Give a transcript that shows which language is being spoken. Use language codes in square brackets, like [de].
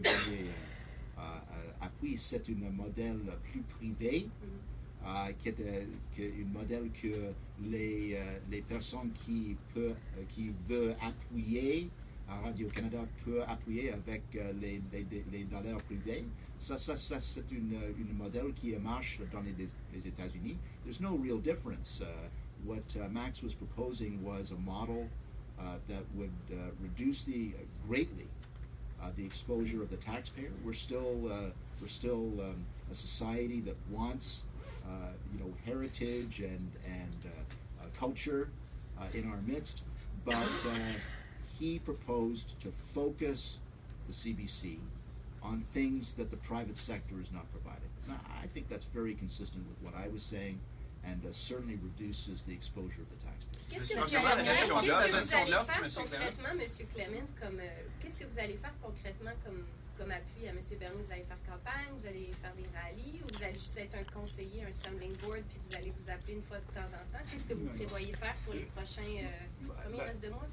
[fr] Bernier appuie, c'est un modèle plus privé, qui est un modèle que les personnes qui veulent appuyer Radio-Canada peuvent appuyer avec les dollars privés. Ça c'est un modèle qui marche dans les États-Unis. [en] There's no real difference. What Max was proposing was a model that would reduce greatly the exposure of the taxpayer. We're still a society that wants heritage and culture in our midst, but he proposed to focus the CBC on things that the private sector is not providing. Now, I think that's very consistent with what I was saying, and certainly reduces the exposure of the taxpayer. [fr] Qu'est-ce que vous allez faire concrètement, M. Clement, qu'est-ce que vous allez faire concrètement comme appui à M. Bernier? Vous allez faire campagne, vous allez faire des rallyes, ou vous allez juste être un conseiller, un [en] stumbling board, [fr] puis vous allez vous appeler une fois de temps en temps? Qu'est-ce que vous prévoyez faire pour les prochains combien il reste de mois?